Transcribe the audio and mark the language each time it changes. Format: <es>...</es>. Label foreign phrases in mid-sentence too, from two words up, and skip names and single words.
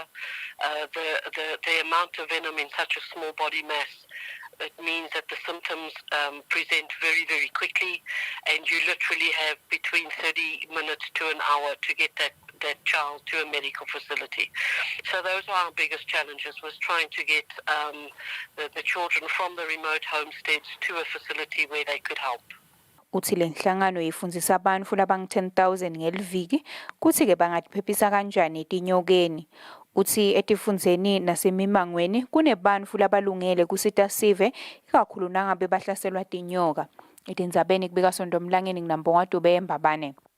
<en>The amount of venom in such a small body mass, it means that the symptoms present very, very quickly, and you literally have between 30 minutes to an hour to get that child to a medical facility. So those are our biggest challenges, was trying to get the children from the remote homesteads to a facility where they could help.</en> <ss>Uthi lenhlangano ifundzisa abantu labangu-10,000 ngeliviki kuthi ke bangatiphephisa kanjani etinyokeni. Uthi etifundzeni nasemimangweni kunebantu labalungele kusita sive ikakhulu nangabe bahlaselwa tinyoka. Etindzabeni kubika Sondomlangeni nginambonga Dube eMbabane.</ss>